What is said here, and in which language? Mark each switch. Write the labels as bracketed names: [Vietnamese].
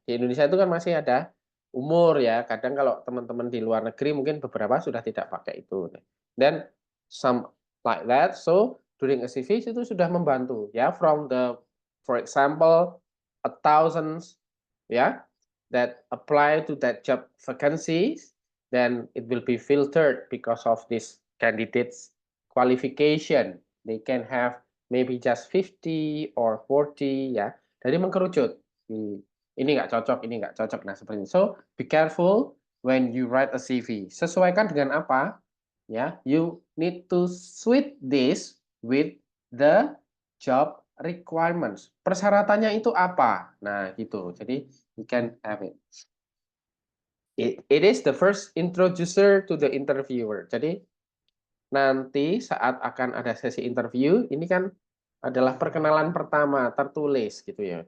[Indonesian] Di Indonesia itu kan masih ada umur ya. Kadang kalau teman-teman di luar negeri mungkin beberapa sudah tidak pakai itu. [English] Then some like that. So during a CV [Indonesian] itu sudah membantu ya, [English] from the for example 1,000 ya that apply to that job vacancies, then it will be filtered because of this candidates qualification. They can have maybe just 50 or 40 ya. [Indonesian] Dari mengkerucut. Ini nggak cocok, ini nggak cocok. Nah, seperti itu. [English] So, be careful when you write a CV. [Indonesian] Sesuaikan dengan apa? [English] Ya, you need to suit this with the job requirements. [Indonesian] Persyaratannya itu apa? Nah, gitu. Jadi, [English] you can have it. It is the first introducer to the interviewer. [Indonesian] Jadi nanti saat akan ada sesi interview, ini kan adalah perkenalan pertama tertulis gitu ya.